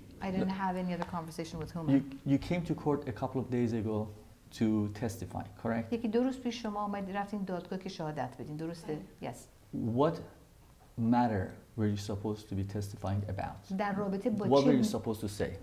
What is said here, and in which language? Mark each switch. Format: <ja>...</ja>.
<en>I didn't have any other conversation with whom. You came to court a couple of days ago to testify, correct?</en> <fa>یکی دو روز پیش شما اومدین رفتین دادگاه که شهادت بدین، درسته؟</fa> <en>Yes. What matter were you supposed to be testifying about?</en> <fa>در رابطه با</fa> <en>What were you supposed to say?</en>